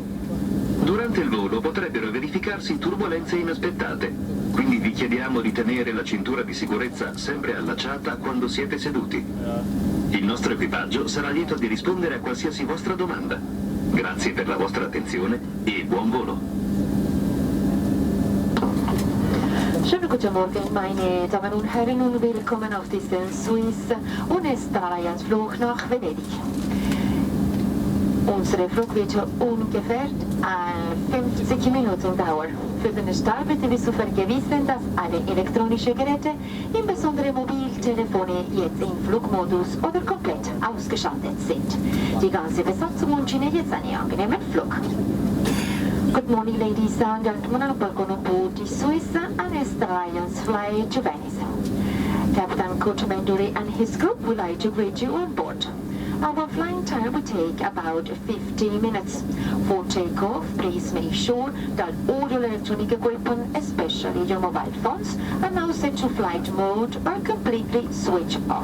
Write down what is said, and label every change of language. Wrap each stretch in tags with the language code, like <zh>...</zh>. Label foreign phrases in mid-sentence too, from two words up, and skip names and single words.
<it>Durante il volo potrebbero verificarsi turbolenze inaspettate, quindi vi chiediamo di tenere la cintura di sicurezza sempre allacciata quando siete seduti. Il nostro equipaggio sarà lieto di rispondere a qualsiasi vostra domanda. Grazie per la vostra attenzione e buon volo.</it> <de>Schönen guten Morgen, meine Damen und Herren, und willkommen auf diesen Swiss und Star Alliance Flug nach Venedig. Unsere Flug wird ungefähr 50 Minuten dauern. Für den Start bitten wir zu vergewissern, dass alle elektronischen Geräte, insbesondere Mobiltelefone, jetzt im Flugmodus oder komplett ausgeschaltet sind. Die ganze Besatzung wünscht Ihnen jetzt einen angenehmen Flug.</de> <en>Good morning, ladies and gentlemen, and welcome aboard the Swiss and Star Alliance flight to Venice. Captain Kurt Menduri and his group would like to greet you on board. Our flying time will take about 15 minutes. For takeoff, please make sure that all your electronic equipment, especially your mobile phones, are now set to flight mode or completely switched off.</en>